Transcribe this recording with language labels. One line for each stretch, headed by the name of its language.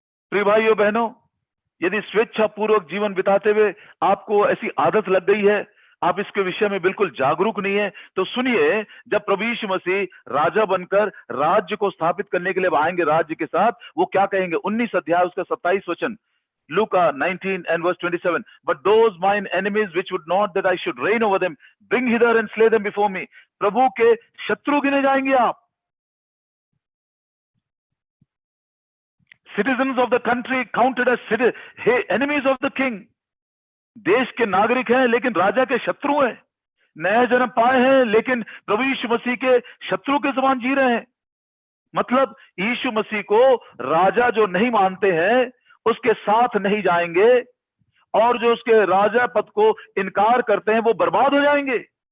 Hindi: प्रिय भाइयों बहनों, यदि स्वेच्छा पूर्वक जीवन बिताते हुए आपको ऐसी आदत लग गई है, आप इसके विषय में बिल्कुल जागरूक नहीं है, तो सुनिए, जब प्रभु यीशु मसीह राजा बनकर राज्य को स्थापित करने के लिए आएंगे राज्य के साथ, वो क्या कहेंगे? 19 अध्याय उसका 27 वचन,
English: Luka 19 and verse 27. But those mine enemies which would not that I should reign over them, bring hither and slay them before me.
Hindi: प्रभु के शत्रु गिने जाएंगे आप।
English: Citizens of the country counted as enemies of the king.
Hindi: देश के नागरिक हैं लेकिन राजा के शत्रु हैं। नया जन्म पाए हैं लेकिन प्रभु यीशु मसीह के शत्रु के समान जी रहे हैं। मतलब यीशु मसीह को राजा जो नहीं मानते हैं उसके साथ नहीं जाएंगे, और जो उसके राजा पद को इनकार करते हैं वो बर्बाद हो जाएंगे।